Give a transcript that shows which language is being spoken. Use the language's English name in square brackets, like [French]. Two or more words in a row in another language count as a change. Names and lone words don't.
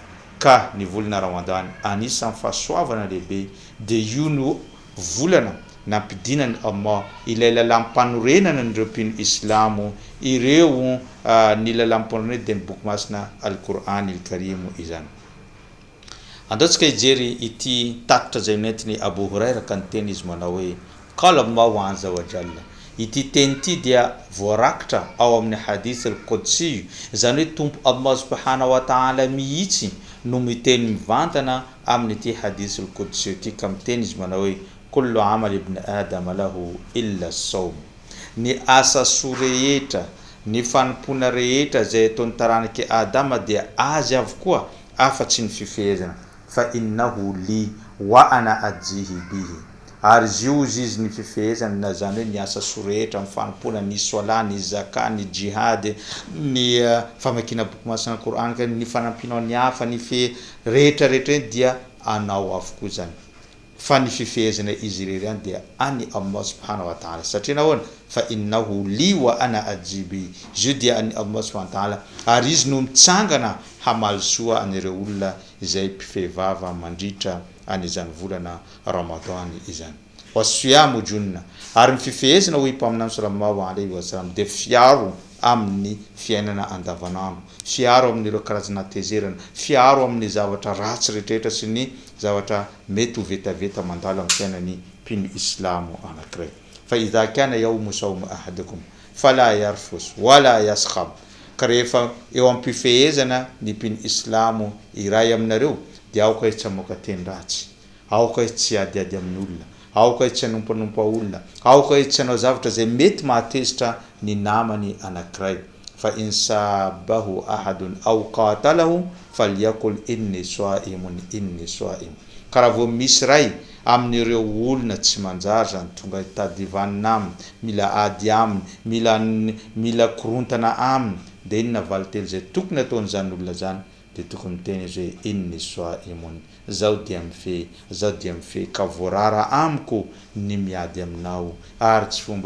[Malagasy] Ka ny volana ramadan anisan'ny fahasoavana lehibe dia io no volana nampidinany Allah ilay lalam-panorenana n'ireo mpino islamo ireo ny lalam-panorenana dia ny boky masina al-Qur'an al-Karim izany. Andaontsika hijery ity tatitra izay noentiny Abu Huraira ka niteny izy manao hoe [Arabic] قال الله عز وجل, [Malagasy] ity teny ity dia voarakitra ao amin'ny [Arabic] حديث القدسي [Malagasy] zany hoe tompo Allah [Arabic] سبحانه وتعالى [Malagasy] mihitsy no miteny mivantana amin'ny ity [Arabic] حديث القدسي [Malagasy] ity ka miteny izy manao hoe [Arabic] كل عمل ابن آدم له إلا الصوم [Malagasy] ny asa soa rehetra ny fanompona rehetra zay ataon'ny taranaka Adama dia azy avokoa afa-tsy ny fifehezana fa [Arabic] إنه لي وأنا أجزي به [Malagasy] ary io izy ny fifehezana na zany hoe ny asa soa rehetra amin'ny fanompona ny sola ny zaka ny jihad ny famakina boky masina Qur'an ny fanampinao ny hafa ny rehetra rehetra dia anao avokoa zany fa ny fifehezana izy ireny dia ani Allah [Arabic] سبحانه وتعالى [Malagasy] satria nahoana fa [Arabic] إنه لي وأنا أجزي [Malagasy] io dia ani Allah [Arabic] سبحانه وتعالى [Malagasy] ary izy no mitsangana hamaly soa anireo olona izay mpifehivava mandritra an'izany volana Ramadan izany [Arabic] والصيام جنة [Malagasy] ary ny fifehezana hoy mpaminany [Arabic] صلى الله عليه وسلم [Malagasy] dia fiaro amin'ny fiainana andavanandro fiaro amin'ireo karazana tezerana fiaro amin'ny zavatra ratsy rehetra sy ny zavatra mety ho vetaveta mandalo amin'ny fiainany mpino islamo anankiray fa [Arabic] إذا كان يوم صوم أحدكم فلا يرفث ولا يصخب [Malagasy] ka rehefa eo am-pifehezana ny mpino islamo iray aminareo dia aoka izy tsy hamoaka teny ratsy aoka izy tsy adiady amin'ny olona aoka izy tsy hanompanompa olona aoka izy tsy hanao zavatra zay mety mahatezitra ny namany anankiray fa [Arabic] إن سابه أحد أو قاتله فليقل إني [Malagasy] sa'im karaha vao misy ray amin'ireo olona tsy manjary zany tonga tadivanina aminy mila ady aminy mila korontana aminy dia inona valitelo zay tokony ataon'izany olona zany dia tokony miteny izy hoe [Arabic] إني صائم [Malagasy] zao dia mifehy ka voarara amiko ny miady aminao ary tsy fomba ny